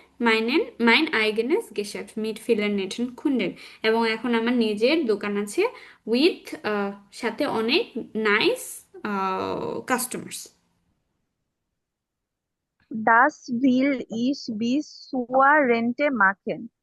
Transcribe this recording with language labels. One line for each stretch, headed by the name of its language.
German: mein eigenes Geschäft mit vielen netten Kunden।
Bangla: এবং এখন আমার নিজের দোকান আছে
English: with
Bangla: সাথে অনেক
English: Nice customers.
German: Das will ich bis zur Rente machen.